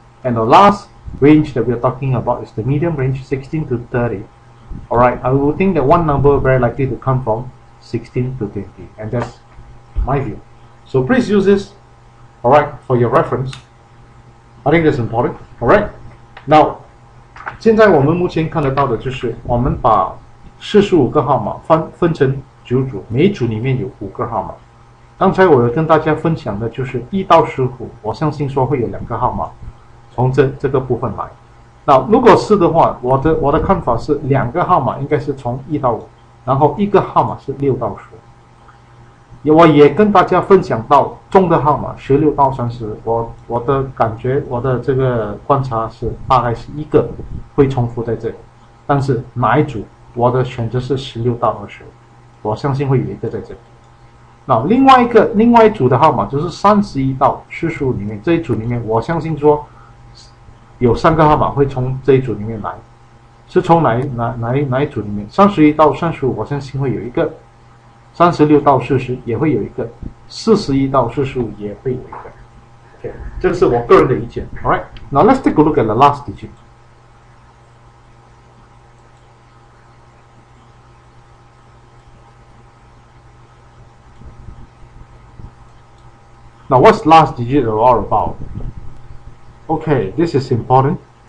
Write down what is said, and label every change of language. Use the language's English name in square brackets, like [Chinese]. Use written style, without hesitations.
[English] And the last range that we are talking about is the medium range, 16 to 30. Alright, I will think that 1 number very likely to come from 16 to 20, and that's my view. So please use this, alright, for your reference. I think that's important. [Chinese] Alright, now 现在我们目前看得到的就是我们把45个号码分成9组，每一组里面有5个号码。刚才我有跟大家分享的就是1到15，我相信说会有2个号码从这个部分来。那如果是的话，我的看法是2个号码应该是从1到5，然后1个号码是6到10。我也跟大家分享到中的号码16到30，我的感觉，我的这个观察是大概是1个会重复在这里，但是哪一组我的选择是16到20，我相信会有1个在这里。那另外一组的号码就是31到45里面，这一组里面我相信说有3个号码会从这一组里面来，是从哪一组里面？31到35，我相信会有一个；36到40也会有一个；41到45也会有一个。 OK， 这个是我个人的意见。 [English] All right, now let's take a look at the last digit. Now, what's last digit all about? Okay, this is important.